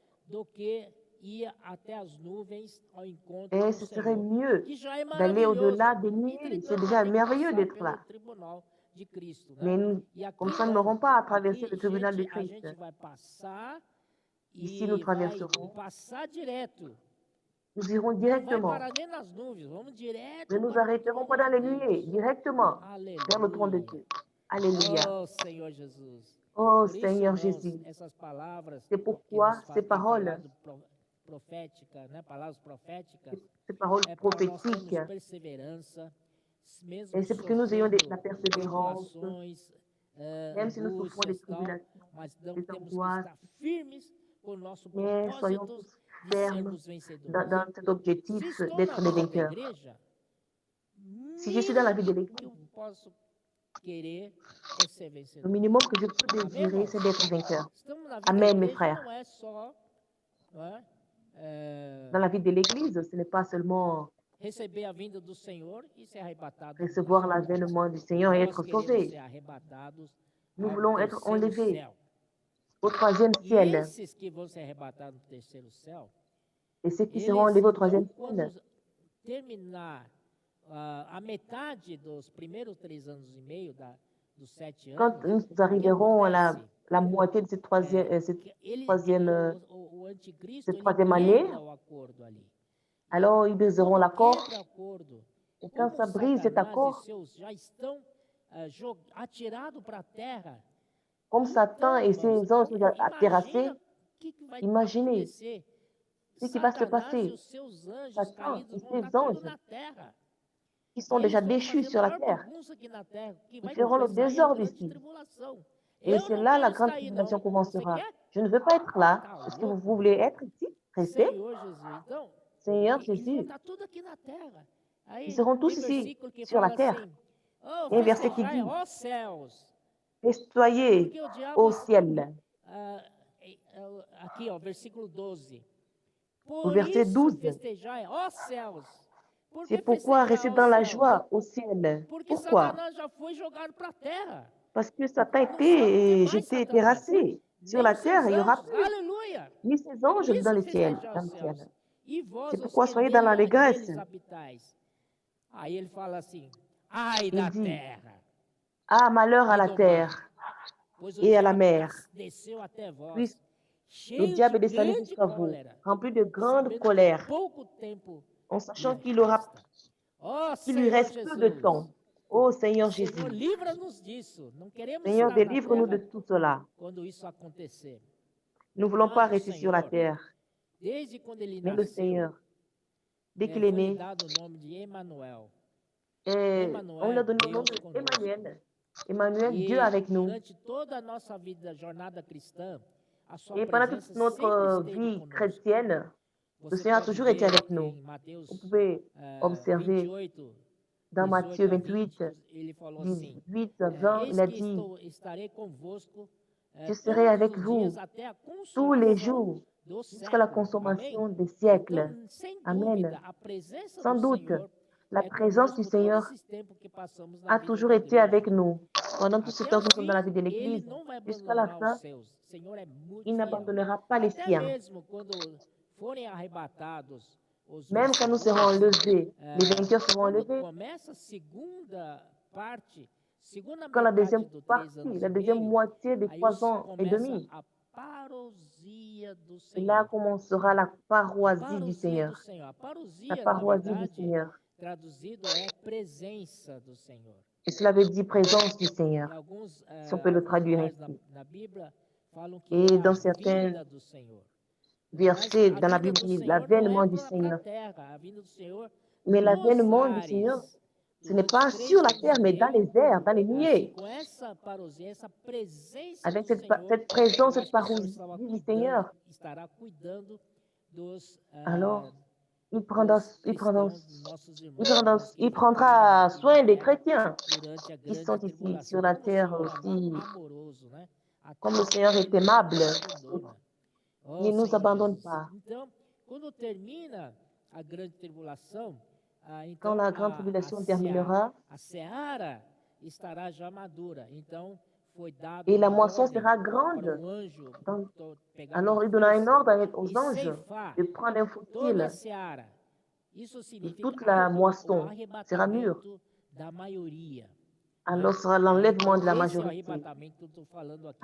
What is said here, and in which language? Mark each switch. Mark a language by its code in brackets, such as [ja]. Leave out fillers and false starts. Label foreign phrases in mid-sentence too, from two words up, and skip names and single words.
[fr] Et ce serait mieux d'aller au-delà des nuées. C'est déjà merveilleux d'être là. Mais comme ça, nous n'aurons pas à traverser le tribunal de Christ. Ici, nous traverserons, [pt] passar direto. [fr] nous irons [pt] Não vai [fr] directement. [pt] parar nem nas nuvens, vamos direto [fr] Nous nous [pt] para o [fr] arrêterons [pt] trono [fr] pas dans [pt] de [fr] les nuées, [pt] Deus. [fr] directement vers le trône de [pt] Aleluia. [fr] Dieu. Alléluia. [pt] Oh, Senhor Jesus. [fr] Oh, [pt] Por isso, [fr] Seigneur [pt] irmãos, [fr] Jésus. [pt] essas palavras [fr] C'est [pt] que [fr] pourquoi [pt] nos [fr] ces [pt] tem [fr] paroles, [pt] falado profética, né? Palavras proféticas, [fr] ces paroles [pt] é para nós [fr] prophétiques, [pt] termos perseverança, mesmo [fr] et c'est pour que nous ayons [pt] sofrendo [fr] la persévérance, [pt] tribulações, [fr] même si nous souffrons des [pt] angústias, tal, [fr] tribulations, [pt] mas [fr] des [pt] temos que [fr] angoisses, [pt] estar firmes com o nosso [fr] mais soyons [pt] propósito [fr] tous [pt] de [fr] fermes [pt] sermos vencedores. [fr] dans cet [pt] Se [fr] objectif [pt] estou na [fr] d'être des [pt] vida da [fr] vainqueurs. [pt] igreja, [fr] Si je suis dans la vie de [pt] mínimo que eu [fr] l'Église, [pt] posso querer é ser [fr] le [pt] vencedor. [fr] minimum que je peux [pt] Amém, [fr] désirer, [pt] irmãos? [fr] c'est d'être vainqueur. [pt] Estamos na vida [fr] Amen, [pt] da [fr] mes [pt] igreja, [fr] frères. [pt] não é só não é, [fr] Dans la vie de l'Église, ce n'est pas seulement [pt] receber a vinda do Senhor e ser arrebatado. [fr] recevoir l'avènement du Seigneur et [pt] Nós [fr] être [pt] queremos [fr] sauvé. [pt] ser arrebatados [fr] Nous [pt] ao [fr] voulons être [pt] terceiro [fr] enlevés [pt] céu. [fr] au troisième [pt] E [fr] ciel. [pt] esses que vão ser arrebatados no terceiro céu, [fr] Et ceux qui [pt] eles, [fr] seront enlevés au [pt] então, [fr] troisième [pt] quando [fr] ciel, [pt] terminar a metade dos primeiros 3 anos e meio dos 7 [fr] quand [pt] anos, [fr] nous arriverons à [pt] acontece? [fr] la moitié de cette troisième, [pt] O anticristo [fr] cette [pt] ele [fr] troisième année, [pt] quebra o acordo ali. [fr] alors ils briseront l'accord. [pt] Quebra o acordo. [fr] Et quand [pt] Como [fr] ça brise cet [pt] Satanás e [fr] accord, [pt] seus já estão atirados para a terra. [fr] comme Satan et [pt] Irmãos, [fr] ses anges sont déjà terrassés, [pt] imagina o que vai [fr] imaginez [pt] acontecer. [fr] ce qui va se [pt] Satanás e [fr] passer. [pt] os seus anjos [fr] Satan [pt] caídos [fr] et [pt] vão [fr] ses [pt] estar tudo [fr] anges [pt] na terra. [fr] qui sont [pt] E [fr] déjà [pt] eles vão [fr] déchus [pt] fazer [fr] sur la [pt] maior [fr] terre. [pt] bagunça aqui na terra. Que [fr] Ils [pt] vai [fr] feront le [pt] começar aí a [fr] désordre [pt] grande [fr] ici. [pt] tribulação. [fr] Et [pt] Eu [fr] c'est [pt] não [fr] là la [pt] quero [fr] grande [pt] estar aí, [fr] tribulation [pt] não. Você [fr] commencera. [pt] quer? [fr] Je ne veux pas être là. [pt] Tá [fr] Est-ce que vous [pt] louco? [fr] voulez être ici? Rester? [pt] Senhor Jesus. Então, [fr] Seigneur [pt] eles vão [fr] Jésus, [pt] estar tudo aqui na terra. Aí [fr] ils seront tous [pt] tem [fr] ici, [pt] versículo que [fr] sur la [pt] fala [fr] terre. [pt] assim: oh, [fr] Il y a un verset qui [pt] festejai, [fr] dit, [pt] ó céus. [fr] festoyez [pt] Porque o diabo [fr] au ciel. [pt] aqui, ó, versículo 12. [fr] Au [pt] Por [fr] verset [pt] isso [fr] 12, [pt] festejai, ó céus. Por [fr] c'est [pt] que [fr] pourquoi restez [pt] festejar, ó [fr] dans la [pt] céus? [fr] joie au ciel. [pt] Porque [fr] Pourquoi? [pt] Satanás já foi jogado para a terra. [fr] Parce que Satan [pt] Não vai ter mais [fr] jeté, [pt] Satanás. [fr] terrassé. Sur [pt] Nem [fr] la [pt] os seus [fr] terre, il n'y aura [pt] anjos. [fr] plus [pt] Aleluia. [fr] ni ses [pt] Por [fr] anges dans [pt] isso [fr] le ciel. [pt] festejar [fr] Dans [pt] os [fr] le ciel. [pt] céus. E vós, [fr] C'est [pt] os [fr] pourquoi [pt] que [fr] soyez dans l'allégresse. [pt] neles habitais. Aí ele fala assim: ai [fr] Il [pt] da [fr] dit, [pt] terra. [fr] ah, malheur à [pt] E [fr] la [pt] do mar, [fr] terre [pt] pois o [fr] et à la [pt] diabo [fr] mer. [pt] desceu até vós, [fr] Puis le [pt] cheio de [fr] diable est descendu [pt] grande [fr] jusqu'à vous, [pt] cólera, [fr] rempli de grande [pt] sabendo que [fr] colère, [pt] pouco tempo [fr] en [pt] lhe [fr] sachant qu'il lui [pt] resta. [fr] lui reste peu de temps. Oh Seigneur [pt] Senhor, [fr] Jésus, [pt] livra-nos disso. Não queremos [fr] Seigneur, [pt] estar na [fr] délivre-nous de [pt] terra [fr] tout cela. [pt] quando isso acontecer. [fr] Nous ne voulons pas [pt] Mas o [fr] rester sur la [pt] Senhor, [fr] terre. [pt] desde quando ele [fr] Mais le [pt] nasceu, [fr] Seigneur, dès qu'il est [pt] foi-lhe [fr] né, [pt] dado o nome de Emmanuel. [fr] on lui Emmanuel, a donné le nom [pt] Deus conosco. [fr] d'Emmanuel. Emmanuel, Dieu [pt] E [fr] avec nous. [pt] durante toda a nossa vida, jornada cristã, a sua [fr] Et pendant [pt] presença [fr] toute notre [pt] sempre esteve [fr] vie [pt] conosco. [fr] chrétienne, le [pt] Você [fr] Seigneur a [pt] pode [fr] toujours été [pt] ver [fr] avec nous. [pt] em Mateus [fr] Vous pouvez observer [pt] 28, [fr] dans [pt] 18 [fr] Matthieu [pt] a [fr] 28, [pt] 20, ele falou assim, [fr] 18 à 20, il a [pt] eis que [fr] dit, [pt] estarei convosco [fr] je serai avec [pt] todos os [fr] vous [pt] dias até a [fr] tous les [pt] consumação [fr] jours [pt] do [fr] jusqu'à la [pt] século. [fr] consommation [pt] Amém? [fr] des siècles. [pt] Então, sem [fr] Amen. [pt] dúvida, a presença [fr] Sans [pt] do [fr] doute, [pt] Senhor [fr] la présence du [pt] conosco todo [fr] Seigneur [pt] esse tempo que passamos na [fr] a [pt] vida [fr] toujours [pt] da [fr] été [pt] igreja. [fr] avec nous. Pendant tout ce [pt] Até [fr] temps [pt] o [fr] que nous sommes dans la [pt] fim, [fr] vie de [pt] ele [fr] l'Église, [pt] não vai [fr] jusqu'à la [pt] abandonar os [fr] fin, [pt] seus. O Senhor é muito [fr] il [pt] fiel. [fr] n'abandonnera pas les [pt] Até [fr] siens. [pt] mesmo quando forem arrebatados os [fr] Même quand nous serons [pt] vencedores, [fr] enlevés, les vainqueurs seront [pt] quando [fr] enlevés. [pt] começa a segunda parte, segunda [fr] Quand la [pt] metade [fr] deuxième [pt] do 3 [fr] partie, [pt] anos [fr] la [pt] e [fr] deuxième [pt] meio, [fr] moitié des [pt] aí [fr] 3 ans et [pt] começa [fr] demi, [pt] a parousia do [fr] et là [pt] Senhor. [fr] commencera la [pt] A [fr] paroisie du [pt] parousia do [fr] Seigneur. [pt] Senhor. A [fr] La [pt] parousia, na [fr] paroisie du [pt] verdade, [fr] Seigneur. [pt] traduzido é presença do Senhor. [fr] Et cela veut dire présence du [pt] Em [fr] Seigneur, [pt] alguns, [fr] si on peut le traduire [pt] lugares [fr] ainsi. [pt] na Bíblia falam que [fr] Et [pt] é a [fr] dans certains [pt] vinda do Senhor. Mas [fr] versets [pt] a [fr] dans la [pt] vinda [fr] Bible, [pt] do [fr] dit [pt] Senhor [fr] l'avènement [pt] não é [fr] du [pt] para a [fr] Seigneur. [pt] terra, a vinda do Senhor [fr] Mais [pt] nos [fr] l'avènement du Seigneur, [pt] ares. [fr] ce n'est pas [pt] Durante 3 [fr] sur la [pt] anos [fr] terre, [pt] e [fr] mais dans [pt] meio, [fr] les airs, dans les [pt] assim, [fr] nuées. [pt] com essa parousia, essa presença [fr] Avec [pt] do [fr] cette [pt] Senhor, [fr] présence, [pt] eu [fr] cette [pt] acho que o Senhor [fr] parousie [pt] estava [fr] du [pt] cuidando, [fr] Seigneur, [pt] estará cuidando dos, [fr] alors il prendra, [pt] dos cristãos, dos nossos [fr] il [pt] irmãos, [fr] prendra, [pt] irmãos que [fr] il [pt] ficaram [fr] prendra [pt] aqui [fr] soin [pt] na [fr] des [pt] terra [fr] chrétiens [pt] durante a [fr] qui [pt] grande [fr] sont ici [pt] tribulação. [fr] sur la [pt] Como o [fr] terre [pt] Senhor [fr] aussi. [pt] amoroso, né? A [fr] Comme le [pt] todos [fr] Seigneur est [pt] ele não [fr] aimable, [pt] abandona. Oh, [fr] il ne nous [pt] Senhor [fr] abandonne [pt] Jesus. [fr] pas. [pt] Então, quando termina a grande tribulação, [fr] Quand [pt] então [fr] la grande tribulation terminera, [pt] a seara estará já madura. Então, foi dado [fr] et la [pt] uma [fr] moisson [pt] ordem [fr] sera [pt] para [fr] grande, [pt] um anjo pegar [fr] alors [pt] uma [fr] il donnera un [pt] foice [fr] ordre aux [pt] e [fr] anges [pt] ceifar [fr] de prendre un [pt] toda a [fr] faucille, [pt] seara. Isso [fr] et [pt] significa [fr] toute la [pt] o [fr] moisson sera mûre. [pt] arrebatamento da maioria. [fr] Alors sera l'enlèvement de la [pt] Esse é o [fr] majorité. [pt] arrebatamento que eu estou falando aqui